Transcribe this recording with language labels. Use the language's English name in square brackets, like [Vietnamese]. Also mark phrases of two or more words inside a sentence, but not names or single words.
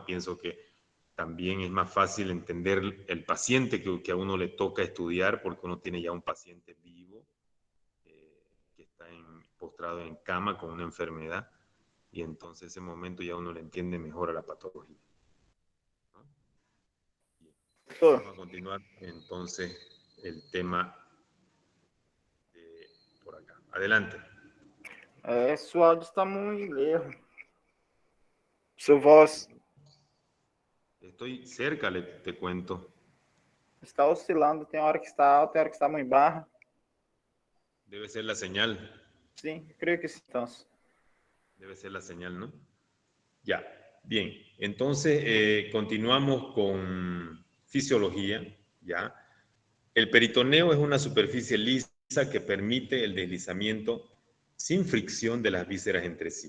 [Spanish] Pienso que también es más fácil entender el paciente que a uno le toca estudiar, porque uno tiene ya un paciente vivo que está postrado en cama con una enfermedad, y entonces ese momento ya uno le entiende mejor a la patología, ¿no? Bien. Vamos a continuar entonces el tema por acá. Adelante. [Portuguese] Seu áudio está muito lejos. Sua voz [Spanish] Estoy cerca, te cuento. [Portuguese] está oscilando. Tem hora que está alta, tem hora que está muito baixa. [Spanish] Debe ser la señal. [Portuguese] Sim, eu creio que sim, então. [Spanish] Debe ser la señal, ¿no? Ya, bien. Entonces, continuamos con fisiología, ¿ya? El peritoneo es una superficie lisa que permite el deslizamiento sin fricción de las vísceras entre sí.